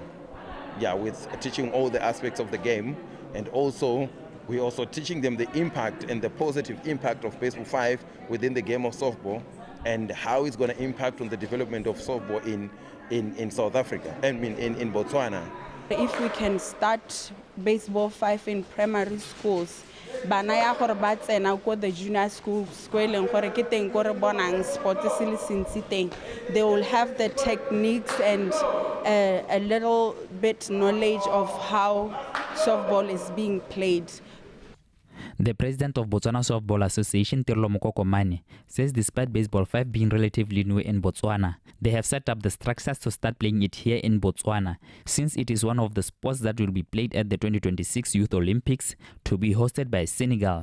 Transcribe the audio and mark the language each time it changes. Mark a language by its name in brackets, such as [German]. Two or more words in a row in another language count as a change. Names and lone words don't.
[English] Yeah, with teaching all the aspects of the game, and also we're also teaching them the impact and the positive impact of Baseball 5 within the game of softball and how it's going to impact on the development of softball in South Africa, in Botswana. If we can start Baseball 5 in primary schools, [Tswana] bana ya gore ba tsena ko [English] the junior schools [Tswana] ko eleng gore ke teng go re bonang sport se le sentsi teng, [English] they will have the techniques and a little bit knowledge of how softball is being played. The president of Botswana Softball Association, Tirlo Mokokomane, says despite Baseball 5 being relatively new in Botswana, they have set up the structures to start playing it here in Botswana, since it is one of the sports that will be played at the 2026 Youth Olympics, to be hosted by Senegal.